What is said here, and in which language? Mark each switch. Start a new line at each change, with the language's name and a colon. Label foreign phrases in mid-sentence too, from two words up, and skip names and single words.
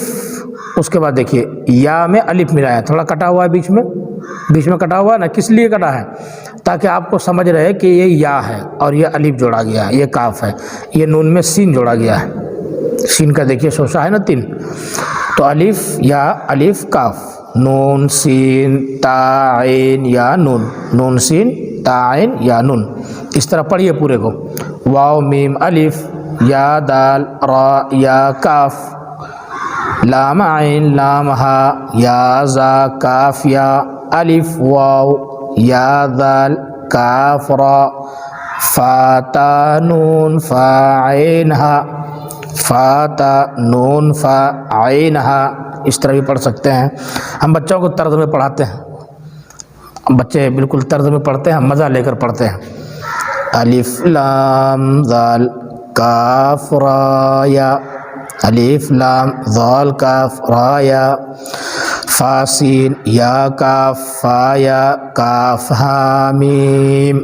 Urdu: اس کے بعد دیکھیے یا میں الف ملا ہے تھوڑا کٹا ہوا ہے بیچ میں کٹا ہوا ہے نا. کس لیے کٹا ہے تاکہ آپ کو سمجھ رہے کہ یہ یا ہے اور یہ الف جوڑا گیا ہے. یہ کاف ہے. یہ نون میں سین جوڑا گیا ہے. سین کا دیکھیے شوشہ ہے نا 3 تو الف یا الف کاف نون سین تا عین یا نون نون سین تا عین یا نون. اس طرح پڑھیے پورے کو. واو میم الف یا دال را یا کاف لام عین لام ہا یا زا کاف یا الف واو یا دال کاف را فا تا نون فا عین ہا فا تا نون فا عین ہا. اس طرح بھی پڑھ سکتے ہیں. ہم بچوں کو طرز میں پڑھاتے ہیں. بچے بالکل طرز میں پڑھتے ہیں مزہ لے کر پڑھتے ہیں. الف لام ذال کاف را یا الف لام ذال کاف را یا فا سین یا کاف فا یا کاف ہا میم.